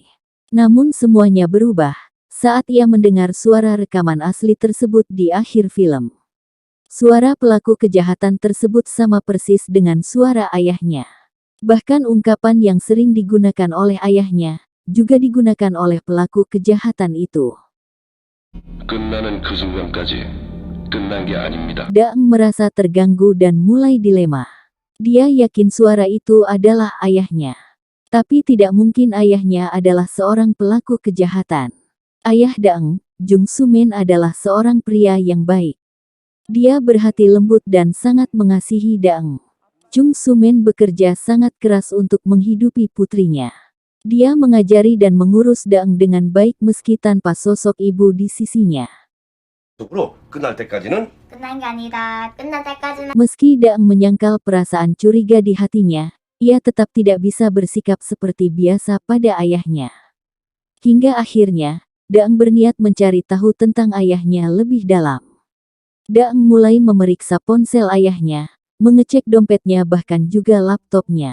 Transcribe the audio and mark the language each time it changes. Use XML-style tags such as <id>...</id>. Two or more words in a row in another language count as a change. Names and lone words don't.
<id>Namun semuanya berubah saat ia mendengar suara rekaman asli tersebut di akhir film. Suara pelaku kejahatan tersebut sama persis dengan suara ayahnya. Bahkan ungkapan yang sering digunakan oleh ayahnya juga digunakan oleh pelaku kejahatan itu.</id> <ko>끝나는 그 순간까지 끝난 게 아닙니다.</ko> <id>Daeng merasa terganggu dan mulai dilema. Dia yakin suara itu adalah ayahnya. Tapi tidak mungkin ayahnya adalah seorang pelaku kejahatan. Ayah Daeng, Jung Soo-min adalah seorang pria yang baik. Dia berhati lembut dan sangat mengasihi Daeng. Jung Soo-min bekerja sangat keras untuk menghidupi putrinya. Dia mengajari dan mengurus Daeng dengan baik meski tanpa sosok ibu di sisinya.</id> <ko>끝날 때까지는 끝난 게 아니다. 끝날 때까지는</ko> <id>Meski Daeng menyangkal perasaan curiga di hatinya, ia tetap tidak bisa bersikap seperti biasa pada ayahnya. Hingga akhirnya, Daeng berniat mencari tahu tentang ayahnya lebih dalam. Daeng mulai memeriksa ponsel ayahnya, mengecek dompetnya bahkan juga laptopnya.</id>